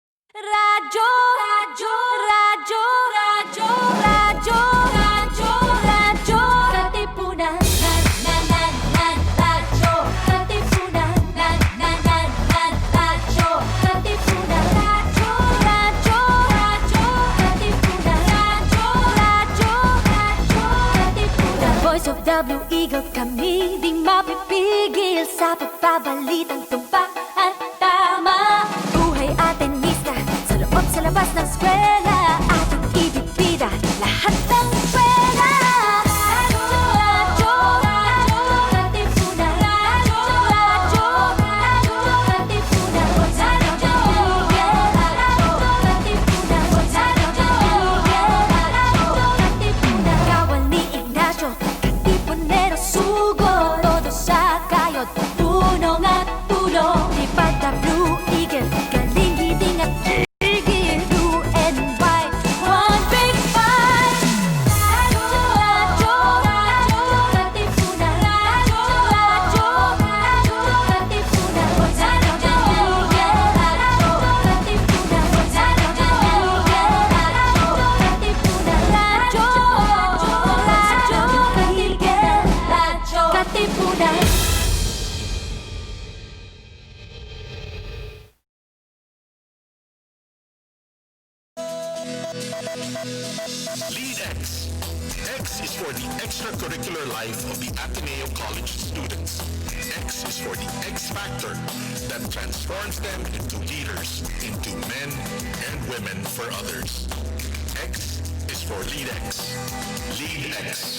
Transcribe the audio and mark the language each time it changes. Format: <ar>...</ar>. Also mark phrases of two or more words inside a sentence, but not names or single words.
<tl>Radyo, radyo, radyo, radyo, radyo, radyo, radyo, Katipunan, radyo, Katipunan, radyo, Katipunan, radyo, radyo, radyo, Katipunan, radyo, Katipunan.</tl> <en>Voice of the Blue Eagle,</en> <tl>kami di mapipigil sa pagbabalitang tumpak at tama. Buhay atenista sa loob sa labas ng eskwela, ating ibibida lahat ng pera. Radyo, radyo, Katipunan, radyo, radyo, Katipunan, radyo, Katipunan, Katipunan. Kawal ni Ignacio, Katipunero sugo, todo sa kayod, tulong at tulong. Lipad na Blue Eagle, galing giting at tigil,</tl> <en>blue and white, one big fight.</en> <tl>Radyo, radyo, radyo, Katipunan, radyo, radyo, Katipunan, radyo, Katipunan, radyo, Katipunan.</tl> <en>LeadX. X is for the extracurricular life of the Ateneo College students. X is for the X factor that transforms them into leaders, into men and women for others. X is for LeadX. LeadX.</en>